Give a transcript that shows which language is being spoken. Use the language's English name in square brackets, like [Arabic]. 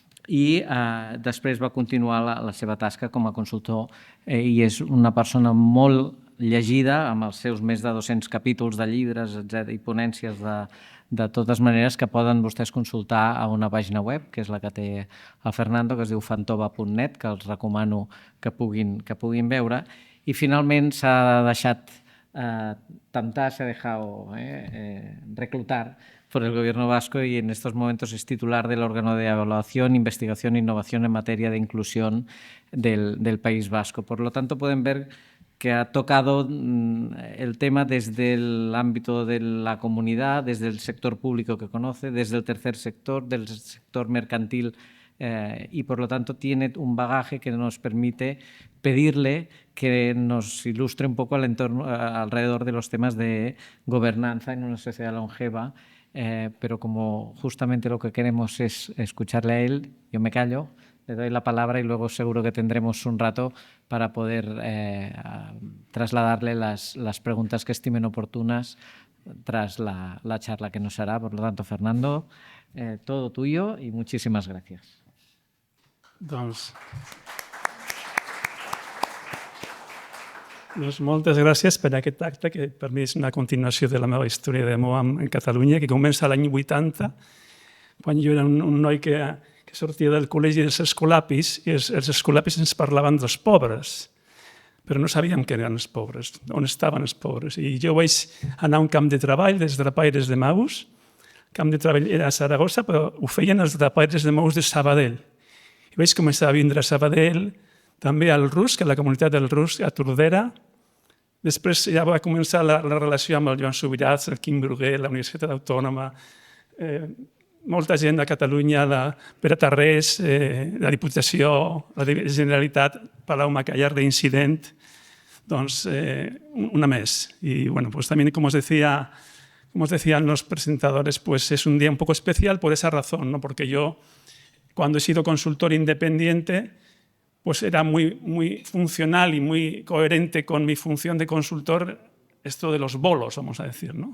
[Catalan] i després va continuar la seva tasca com a consultor i és una persona molt llegida, amb els seus més de 200 capítols de llibres i ponències de totes maneres que poden vostès consultar a una pàgina web, que és la que té el Fernando, que es diu fantova.net, que els recomano que puguin veure. I finalment s'ha deixat tentar, [Spanish] s'ha dejado reclutar por el Gobierno vasco y en estos momentos es titular del órgano de evaluación, investigación e innovación en materia de inclusión del País Vasco. Por lo tanto, pueden ver que ha tocado el tema desde el ámbito de la comunidad, desde el sector público que conoce, desde el tercer sector, del sector mercantil, y por lo tanto tiene un bagaje que nos permite pedirle que nos ilustre un poco alrededor de los temas de gobernanza en una sociedad longeva. Pero como justamente lo que queremos es escucharle a él, yo me callo le doy la palabra y luego seguro que tendremos un rato para poder trasladarle las preguntas que estimen oportunas tras la charla que nos hará. Por lo tanto, Fernando, todo tuyo y muchísimas gracias. [Catalan] Doncs moltes gràcies per aquest acte, que per mi és una continuació de la meva història d'amor en Catalunya, que comença l'any 80, quan jo era un noi que sortia del col·legi dels escolapis, i els escolapis ens parlaven dels pobres, però no sabíem què eren els pobres, on estaven els pobres. I jo vaig anar a un camp de treball dels drapaires de Maus. El camp de treball era a Saragossa, però ho feien els drapaires de Maus de Sabadell. I vaig començar a vindre a Sabadell, també al Rusc, a la comunitat del Rusc, a Tordera. Després ja va començar la relació amb el Joan Subirats, el Quim Bruguer, la Universitat Autònoma, molta gent de Catalunya, Pere Tarrés, la Diputació, la Generalitat, Palau Macallar d'Incident, doncs una més. [Spanish] Y bueno, pues también como os decían los presentadores, pues es un día un poco especial por esa razón, ¿no? Porque yo, cuando he sido consultor independiente, pues era muy funcional y muy coherente con mi función de consultor esto de los bolos, vamos a decir, ¿no?